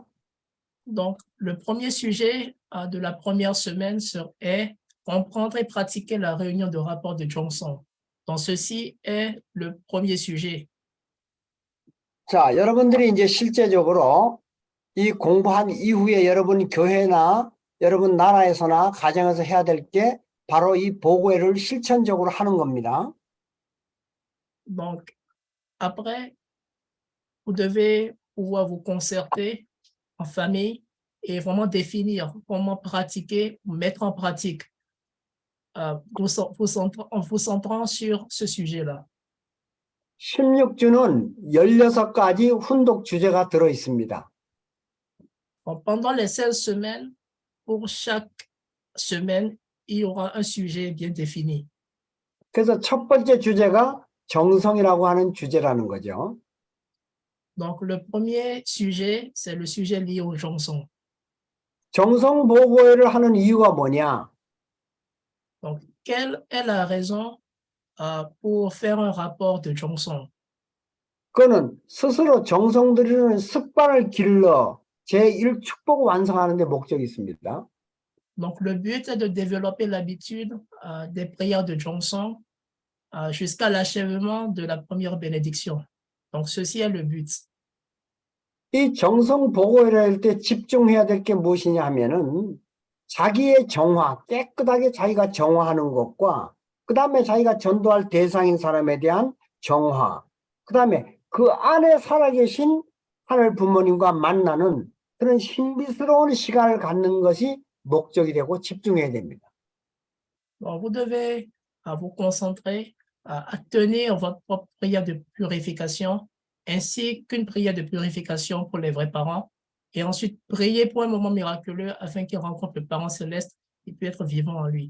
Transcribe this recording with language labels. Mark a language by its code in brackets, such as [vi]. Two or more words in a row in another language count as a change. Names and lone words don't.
[fr] Donc, le premier sujet de la première semaine est comprendre et pratiquer la réunion de rapport de Johnson. Donc, ceci est le premier sujet. [ko] 자, 여러분들이 이제 실제적으로 이 공부한 이후에 여러분 교회나 여러분 나라에서나 가정에서 해야 될 게 바로 이 보고회를 실천적으로 하는 겁니다. [fr] Donc, après, vous devez pouvoir vous concerter en famille et vraiment définir comment pratiquer, mettre en pratique en vous centrant sur ce sujet-là. [ko] 16주는 16가지 훈독 주제가 들어 있습니다. [fr] Pendant les 16 semaines, pour chaque semaine, il y aura un sujet bien défini. [ko] 그래서 첫 번째 주제가 정성이라고 하는 주제라는 거죠. [fr] Donc, le premier sujet, c'est le sujet lié au Johnson. [ko] 정성 보고회를 하는 이유가 뭐냐? [fr] Donc, quelle est la raison pour faire un rapport de Johnson? [ko] 그거는 스스로 정성 들이는 습관을 길러 제1축복 완성하는 데 목적이 있습니다. [fr] Donc, le but est de développer l'habitude des prières de Johnson jusqu'à l'achèvement de la première bénédiction. Donc, ceci est le but. [ko] 이 정성 보고회를 할 때 집중해야 될 게 무엇이냐 하면은 자기의 정화, 깨끗하게 자기가 정화하는 것과 그 다음에 자기가 전도할 대상인 사람에 대한 정화, 그 다음에 그 안에 살아계신 하늘 부모님과 만나는 그런 신비스러운 시간을 갖는 것이 목적이 되고 집중해야 됩니다. [fr] Donc, vous devez vous concentrer à tenir votre propre prière de purification ainsi qu'une prière de purification pour les vrais parents et ensuite prier pour un moment miraculeux afin qu'ils rencontrent le parent céleste qui peut être vivant en lui.